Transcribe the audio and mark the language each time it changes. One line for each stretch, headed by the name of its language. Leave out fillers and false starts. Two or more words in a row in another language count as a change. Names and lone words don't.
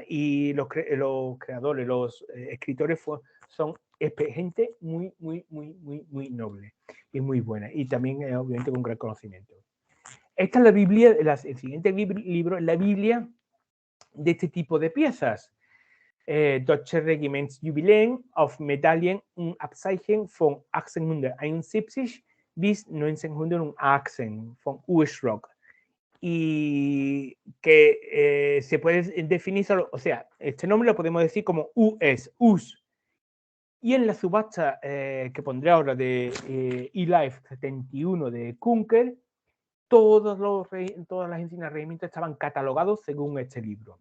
Spanish: Y los creadores, los escritores son gente muy, muy, muy, muy, muy noble y muy buena. Y también, obviamente, con gran conocimiento. Esta es la Biblia, el siguiente libro es la Biblia de este tipo de piezas. Deutsche Regimentsjubiläen auf Medaillen und Abzeichen von 1871 bis 1918 von Ursrock. Y que se puede definir solo, o sea, este nombre lo podemos decir como US. Y en la subasta que pondré ahora de eLife 71 de Kunkel, todas las insignias regimientos estaban catalogados según este libro.